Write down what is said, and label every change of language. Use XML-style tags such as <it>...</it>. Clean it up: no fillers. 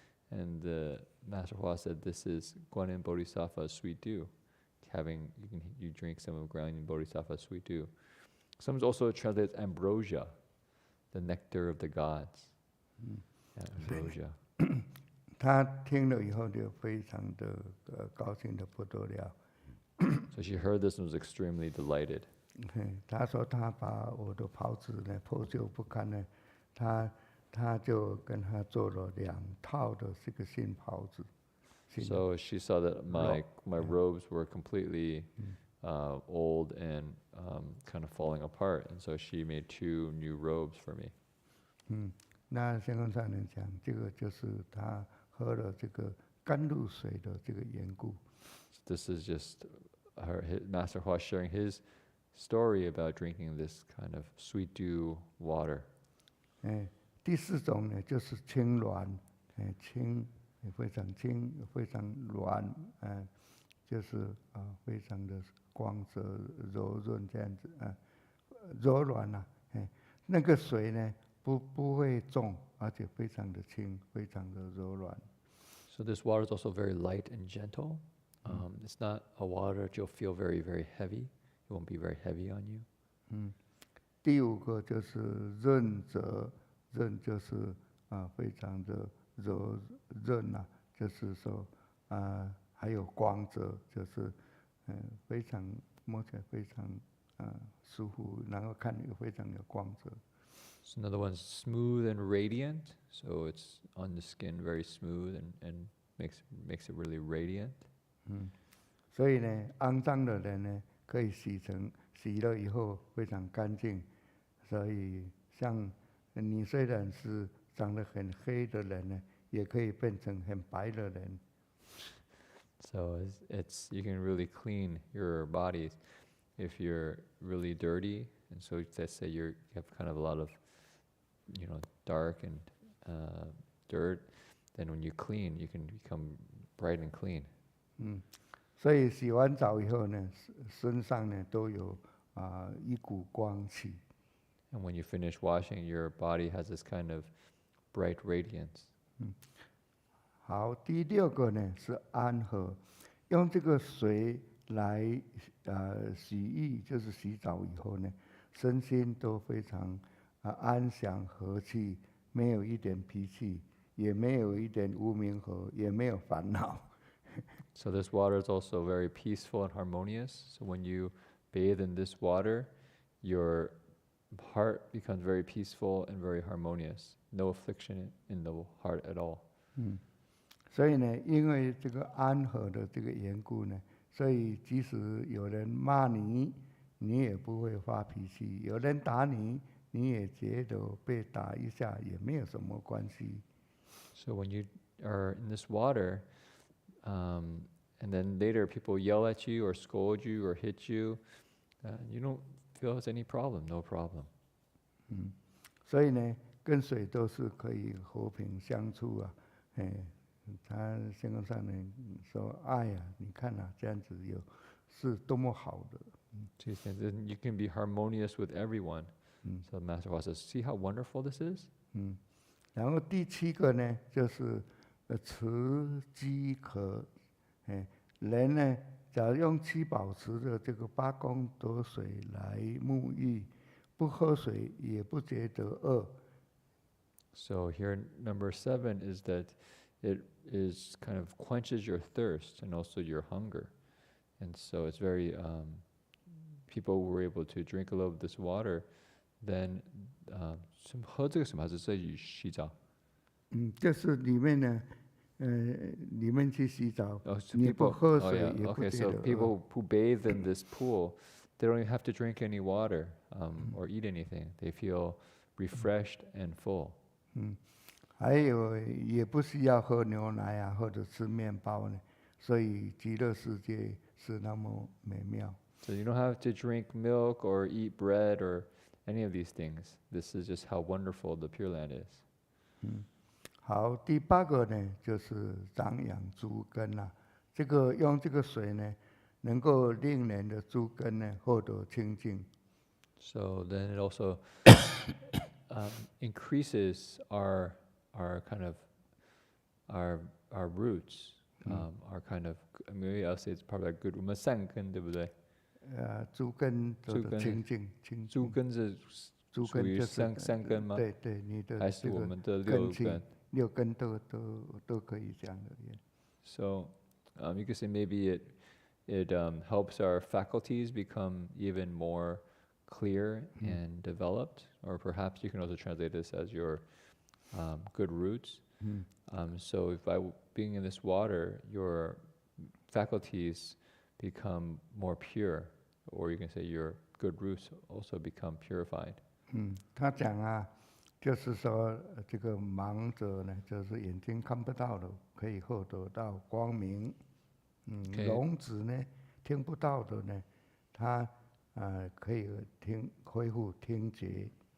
<en>And the Master Hua said, this is Guanyin Bodhisattva's sweet dew. You drink some of Guanyin Bodhisattva's sweet dew. Some also translates ambrosia, the nectar of the gods. Yeah, ambrosia.</en> <zh>他听了以后就非常的高兴的不得了。</zh> <en>So she heard this and was extremely delighted.</en> <zh>他说他把我的袍子呢破旧不堪呢，他就跟他做了2套的这个新袍子。</zh> <en>So she saw that my robes were completely old and kind of falling apart, and so she made 2 new robes for me.</en> <zh>那先空上人讲，这个就是他喝了这个甘露水的这个缘故。</zh> <en>So this is just Master Hua sharing his story about drinking this kind of sweet dew water.</en> <zh>第4种呢，就是轻软，轻非常轻，非常软，就是非常的光泽柔润这样子柔软啊，那个水呢不会重，而且非常的轻，非常的柔软。</zh> <en>So this water is also very light and gentle. It's not a water that you'll feel very, very heavy. It won't be very heavy on you.</en> <zh>第5个就是润泽，润就是非常的柔润啊，就是说还有光泽，就是非常摸起来非常舒服，然后看又非常有光泽。</zh> <en>So another one's smooth and radiant. So it's on the skin very smooth and makes it really radiant.</en> <zh>所以呢，肮脏的人呢，可以洗了以后非常干净。所以像你虽然是长得很黑的人呢，也可以变成很白的人。</zh> <en>So you can really clean your bodies if you're really dirty, and so let's say you have kind of a lot of dark and dirt. Then when you clean, you can become bright and clean.</en> <zh>所以洗完澡以后呢，身上呢都有一股光气。</zh> <en>And when you finish washing, your body has this kind of bright radiance.</en> <zh>好，第6个呢是安和，用这个水来洗浴，就是洗澡以后呢，身心都非常安详和气，没有一点脾气，也没有一点无明河，也没有烦恼。</zh> <en>So this water is also very peaceful and harmonious. So when you bathe in this water, your heart becomes very peaceful and very harmonious. No affliction in the heart at all.</en> <zh>所以呢，因为这个安和的这个缘故呢，所以即使有人骂你，你也不会发脾气；有人打你，你也觉得被打一下也没有什么关系。</zh> <en>So when you are in this water, and then later people yell at you or scold you or hit you, you don't feel it's any problem, no problem.</en> <zh>所以呢，跟水都是可以和平相处啊。他先空上人说：“爱啊，你看啊，这样子是多么好的。”</zh> <en>So he says you can be harmonious with everyone. So Master Hua says, see how wonderful this is?</en> <zh>然后第7个呢，就是持饥渴。人呢，假如用七宝池的这个8功德水来沐浴，不喝水也不觉得饿。</zh> <en>So here number 7 is that it is kind of quenches your thirst and also your hunger. And so it's very, people were able to drink a little of this water, then</en> <zh>喝这个什么还是洗澡？就是里面呢，里面去洗澡，</zh> <en>so</en> <zh>你不</zh> <en>people,</en> <zh>喝水</zh> <en>yeah,</en> <zh>也不</zh> <en>okay, so</en> <zh>得饿。</zh> <en>people who bathe in this pool, they don't even have to drink any water or eat anything. They feel refreshed and full.</en> <zh>还有也不需要喝牛奶啊，或者吃面包呢，所以极乐世界是那么美妙。</zh> <en>So you don't have to drink milk or eat bread or any of these things. This is just how wonderful the Pure Land is.</en> <zh>好，第8个呢，就是长养诸根啦。这个用这个水呢，能够令人的诸根呢获得清净。</zh> <en>So then it also increases our kind of our roots, our kind of, maybe I'll say it's probably like good.</en> <zh>我们善根对不对？诸根的清净，诸根是属于三根吗？对对，你的还是我们的根气， 6根？ 6根都可以这样的。</zh> <en>So you could say maybe it helps our faculties become even more clear and developed, or perhaps you can also translate this as your good roots. So if by being in this water, your faculties become more pure, or you can say your good roots also become purified.</en> <zh>他讲啊，就是说这个盲者呢，就是眼睛看不到的，可以获得到光明。聋子呢，听不到的呢，他可以恢复听觉。</zh>